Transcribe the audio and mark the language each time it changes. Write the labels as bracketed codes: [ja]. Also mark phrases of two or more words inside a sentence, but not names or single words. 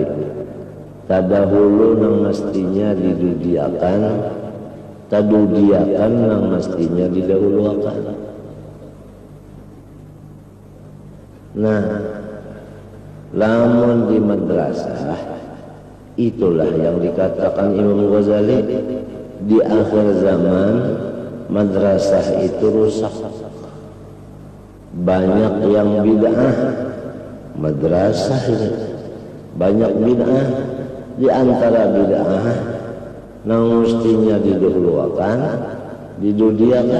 [bjn] Tadahulu nang mestinya didudiakan, tadudiakan nang mestinya didahuluakan. Nah, lamun di madrasah, [id] itulah yang dikatakan Imam Ghazali, di akhir zaman madrasah itu rusak. Banyak yang bid'ah madrasah ini. [bjn] Banyak bid'ah, di antara bid'ah nang mestinya didahulukan, didudiakan.